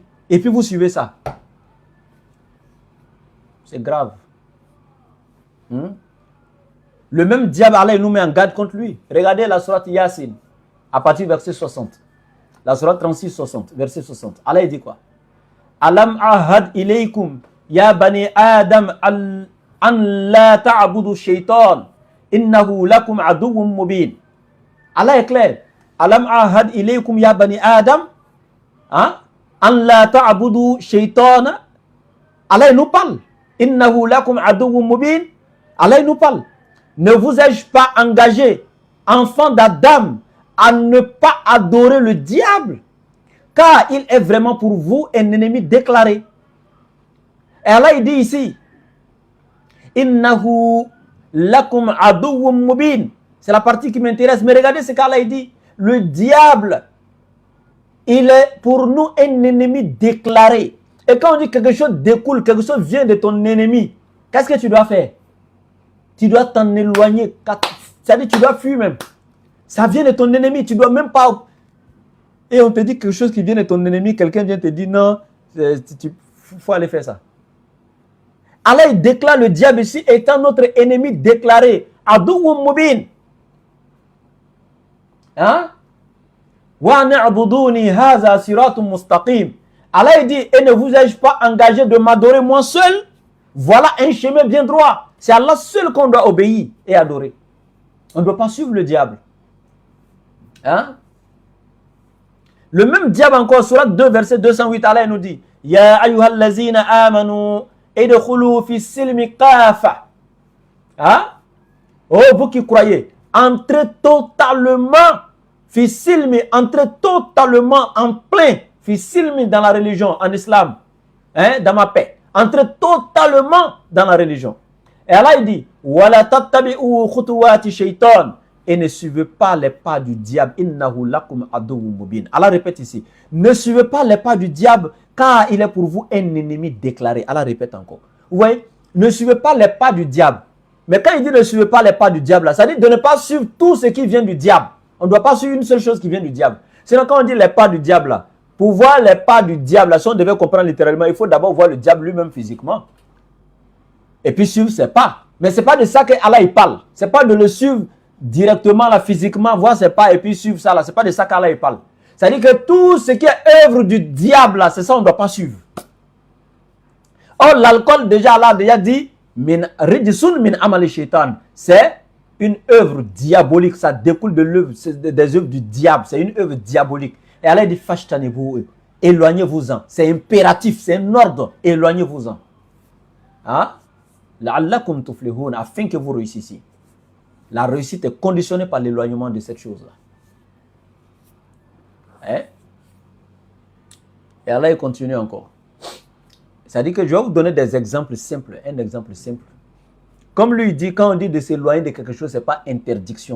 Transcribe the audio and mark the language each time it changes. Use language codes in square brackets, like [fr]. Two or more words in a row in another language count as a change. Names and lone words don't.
[fr] Et puis vous suivez ça. C'est grave. Le même diable, Allah il nous met en garde contre lui. Regardez la sourate Yasin, à partir du verset 60. La sourate 36-60, verset 60. Allah il dit quoi? [ar] ألم أعهد إليكم يا بني آدم أن لا تعبدوا الشيطان إنه لكم عدو مبين. [fr] Allah est clair. [ar] ألم أعهد إليكم يا بني آدم أن لا تعبدوا الشيطان. [fr] Allah nous parle. [ar] إنه لكم عدو مبين. [fr] Allah nous parle. Ne vous ai-je pas engagé, enfant d'Adam, à ne pas adorer le diable, car il est vraiment pour vous un ennemi déclaré. Et Allah il dit ici, [ar] إنه لكم عدو مبين. [fr] C'est la partie qui m'intéresse. Mais regardez ce qu'Allah dit. Le diable, il est pour nous un ennemi déclaré. Et quand on dit quelque chose découle, quelque chose vient de ton ennemi, qu'est-ce que tu dois faire? Tu dois t'en éloigner. C'est-à-dire tu dois fuir même. Ça vient de ton ennemi. Tu dois même pas... Et on te dit quelque chose qui vient de ton ennemi. Quelqu'un vient te dire non, il faut aller faire ça. Allah il déclare le diable ici étant notre ennemi déclaré. [ar] عدو مبين. واعبدوني هذا صراط مستقيم. [fr] Allah il dit, et ne vous ai-je pas engagé de m'adorer moi seul? Voilà un chemin bien droit. C'est Allah seul qu'on doit obéir et adorer. On ne doit pas suivre le diable. Le même diable encore, surat 2, verset 208, Allah nous dit, [ar] يا أيها الذين آمنوا ادخلوا في السلم كافة. [fr] Oh, vous qui croyez, entrez totalement [ar] في السلم, [fr] entrez totalement en plein [ar] في السلم [fr] dans la religion, en islam, dans ma paix. Entrez totalement dans la religion. Et Allah il dit, [ar] ولا تتبعوا خطوات الشيطان, [fr] et ne suivez pas les pas du diable. [ar] إنه لكم عدو مبين. [fr] Allah répète ici, ne suivez pas les pas du diable, car il est pour vous un ennemi déclaré. Allah répète encore. Vous voyez, ne suivez pas les pas du diable. Mais quand il dit ne suivez pas les pas du diable, ça dit de ne pas suivre tout ce qui vient du diable. On ne doit pas suivre une seule chose qui vient du diable. Sinon, quand on dit les pas du diable, là, pour voir les pas du diable, si on devait comprendre littéralement, il faut d'abord voir le diable lui-même physiquement. Et puis suivre ses pas. Mais ce n'est pas de ça que Allah il parle. Ce n'est pas de le suivre directement, là, physiquement, voir ses pas et puis suivre ça. Ce n'est pas de ça qu'Allah il parle. C'est-à-dire que tout ce qui est œuvre du diable, là, c'est ça on ne doit pas suivre. Or, l'alcool, déjà, Allah a déjà dit, [ar] رجس من عمل الشيطان. [fr] C'est une œuvre diabolique. Ça découle de l'œuvre, des œuvres du diable. C'est une œuvre diabolique. Et Allah dit, fashtanibou, éloignez-vous-en. C'est impératif, c'est un ordre. Éloignez-vous-en. [ar] لعلكم تفلحون, [fr] afin que vous réussissiez. La réussite est conditionnée par l'éloignement de cette chose-là. Et Allah il continue encore. C'est-à-dire que je vais vous donner des exemples simples. Un exemple simple. Comme lui dit, quand on dit de s'éloigner de quelque chose, ce n'est pas interdiction.